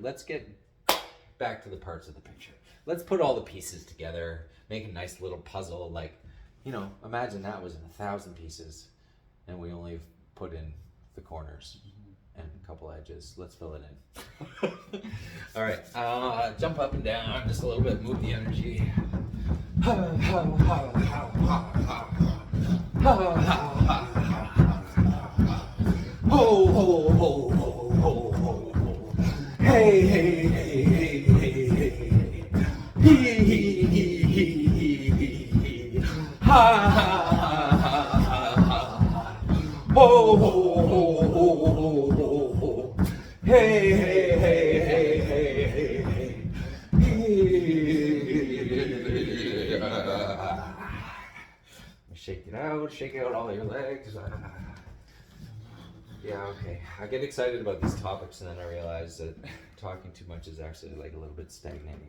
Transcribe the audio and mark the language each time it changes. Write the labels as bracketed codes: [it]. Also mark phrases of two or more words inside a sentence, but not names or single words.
[en] Let's get back to the parts of the picture. Let's put all the pieces together, make a nice little puzzle. Like, imagine that was in 1,000 pieces and we only put in the corners and a couple edges. Let's fill it in. All right, jump up and down just a little bit, move the energy. Ho, ho, ho, ho, ho, ho. Hey, hey, hey, hey, hey, hey. Hee, hee, hee, hee, hee, hee. Ha, ha, ha, ha, ha. Ho, ho, ho, ho, ho, ho, ho. Hey, hey, hey, hey, hey, hey, hey. Shake out all your legs. Yeah, okay. I get excited about these topics and then I realize that talking too much is actually like a little bit stagnating.